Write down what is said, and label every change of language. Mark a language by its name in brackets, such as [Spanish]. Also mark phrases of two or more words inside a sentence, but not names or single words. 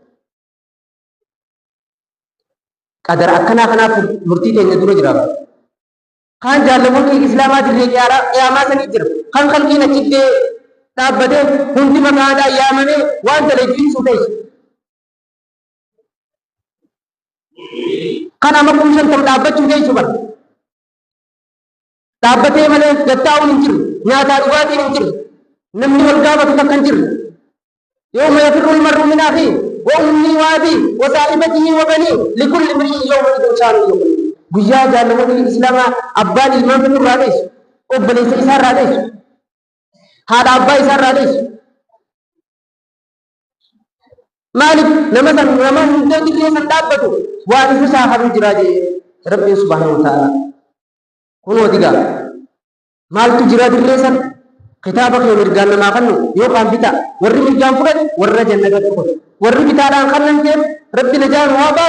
[Oromo] qadara akkanaa kanaaf murtii teenya dura jira kan jaallamoota islaamaa dirree qiyaamaa sanii jira kan qalbiin achittee dhaabbatee hundi maqaadhaan yaamamee waan dalagsiisuu ta'e kan amma kumshan ta'u dhaabbachuu geessu bara dhaabbatee malee gattaa'uun hin jiru nyaataa dhugaatiin hin jiru namni wal gaafatu takka hin jiru [Arabic] يوم يفر المرء من أخيه وأمه وأبيه وصاحبته وبنيه لكل امرئ يومئذ شأن يغنيه [Oromo] guyyaa jaallamoonni islaamaa abbaan ilmaan fedhu irraa dheessu obboleessa isaa irraa dheessu haadha abbaa isaa irraa dheessu maaliif nama hundee dirree san dhaabbatu waan ifu isaa habuu jiraa jee rabbiin subhaanahu wa ta'ala kunoo digaa maaltu jira dirree san kitaaba kee mirgaan namaa kannu yookaan bitaa warri mirgaan fudhate warra jannata tokkotu warri bitaadhaan kannan ta'e rabbi najaan waa baasu